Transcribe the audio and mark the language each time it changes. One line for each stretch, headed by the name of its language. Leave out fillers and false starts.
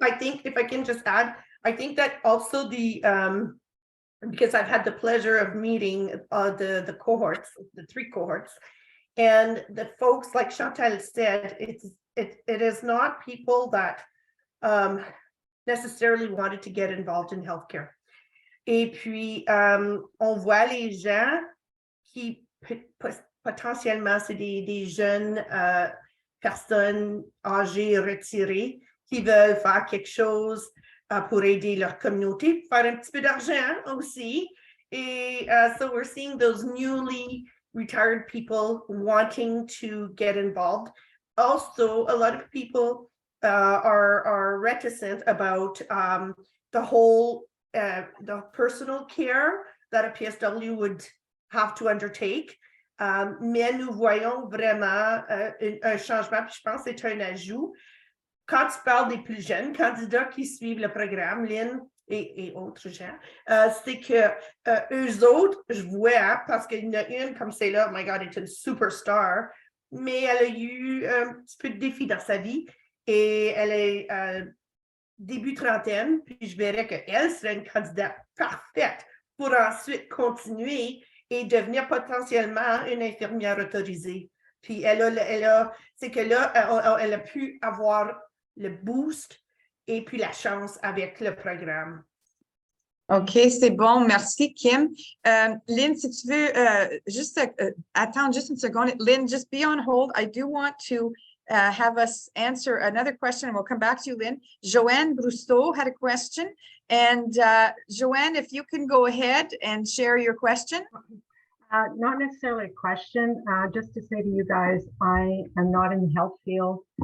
English: I think if I can just add, I think that also because I've had the pleasure of meeting the cohorts, the 3 cohorts, and the folks, like Chantal said, it is not people that necessarily wanted to get involved in healthcare.
French: Et puis, on voit les gens qui potentiellement, c'est des jeunes personnes âgées, retirées, qui veulent faire quelque chose pour aider leur communauté, faire un petit peu d'argent aussi.
English: Et so we're seeing those newly retired people wanting to get involved. Also, a lot of people are reticent about the whole the personal care that a PSW would have to undertake.
French: Mais nous voyons vraiment un changement, puis je pense que c'est un ajout. Quand tu parles des plus jeunes candidats qui suivent le programme, Lynn et autres gens, c'est que eux autres, je vois, parce qu'il y en a une comme celle-là,
English: oh my God,
French: est une superstar, mais elle a eu un petit peu de défi dans sa vie et elle est début trentaine, puis je verrais qu'elle serait une candidate parfaite pour ensuite continuer et devenir potentiellement une infirmière autorisée. Puis c'est que là, elle a pu avoir le boost et puis la chance avec le programme. OK, c'est bon. Merci, Kim. Lynn, si tu veux juste attendre juste une seconde.
English: Lynn, just be on hold. I do want to have us answer another question, and we'll come back to you, Lynn. Joanne Brousseau had a question. And Joanne, if you can go ahead and share your question. Not necessarily a question, just to say to you guys, I am not in the health field.